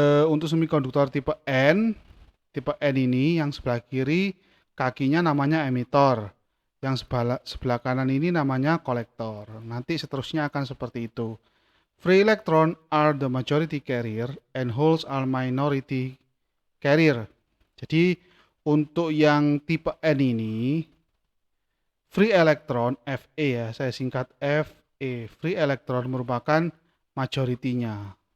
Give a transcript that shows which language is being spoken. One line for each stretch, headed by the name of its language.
Indonesian: Untuk semikonduktor tipe N ini yang sebelah kiri kakinya namanya emitter, yang sebelah kanan ini namanya kolektor. Nanti seterusnya akan seperti itu.
English: Free electron are the majority carrier and holes are minority carrier.
Indonesian: Jadi untuk yang tipe N ini, free electron Fe ya, saya singkat Fe. Free electron merupakan majoritinya.